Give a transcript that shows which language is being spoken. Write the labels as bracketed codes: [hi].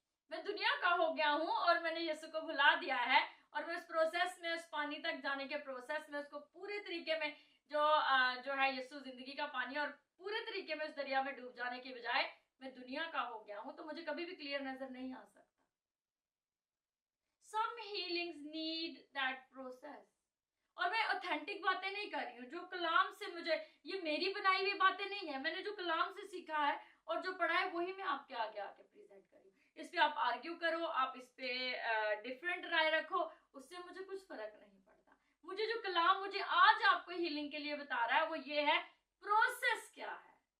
[hi] मैं दुनिया का हो गया हूँ और मैंने यीशु को भुला दिया है, और मैं उस प्रोसेस में, उस पानी तक जाने के प्रोसेस में, उसको पूरे तरीके में जो है यीशु जिंदगी का पानी, और पूरे तरीके में उस दरिया में डूब जाने के बजाय मैं दुनिया का हो गया हूँ, तो मुझे कभी भी क्लियर नजर नहीं आ सकता. [en] Some healings need that process. [hi] और मैं ऑथेंटिक बातें नहीं कर रही हूँ, जो कलाम से मुझे, ये मेरी बनाई हुई बातें नहीं है, मैंने जो कलाम से सीखा है और जो पढ़ा है वही मैं आपके आगे आके प्रेजेंट कर रही हूँ. इस पे आप आर्ग्यू करो, आप इस पे डिफरेंट राय रखो, उससे मुझे कुछ फर्क नहीं पड़ता. मुझे जो कलाम मुझे आज आपको हीलिंग के लिए बता रहा है वो ये है, प्रोसेस क्या है.